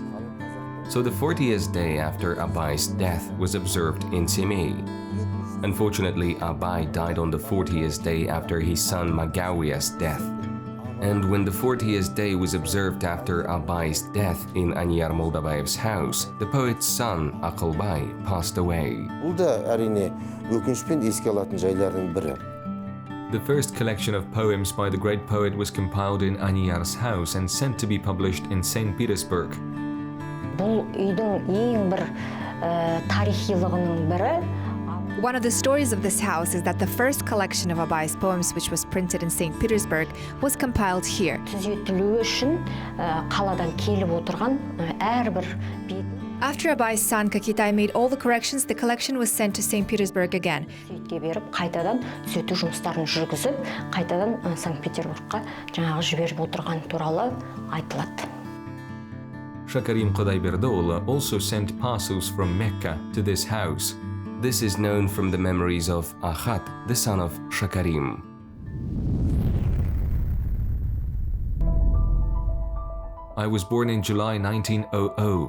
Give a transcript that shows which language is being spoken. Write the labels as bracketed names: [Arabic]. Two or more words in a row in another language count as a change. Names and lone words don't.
[English] So the 40th day after Abay's death was observed in Semey. Unfortunately, Abay died on the 40th day after his son Magawiya's death. And when the 40th day was observed after Abay's death in Anyar Moldabayev's house, the poet's son, Aqılbay, passed away. [Kazakh] Бұл да әрине өкінішпен еске алатын жайлардың бірі. [English] The first collection of poems by the great poet was compiled in Anyar's house and sent to be published in St. Petersburg. [Kazakh] Бұл үйдің ең бір тарихилығының бірі. [English] One of the stories of this house is that the first collection of Abay's poems, which was printed in St. Petersburg, was compiled here. [Kazakh] Түзетілуі үшін қаладан келіп отырған әрбір бет. [English] After Abay's son Kakitay made all the corrections, the collection was sent to St. Petersburg again. [Kazakh] Сөйтке беріп, қайтадан түзету жұмыстарын жүргізіп, қайтадан Санкт-Петербургқа жаңағы жіберіп отырған туралы айтылады. [English] Shakarim Qudayberdoğlu also sent parcels from Mecca to this house. This is known from the memories of Ahad, the son of Shakarim. I was born in July 1900.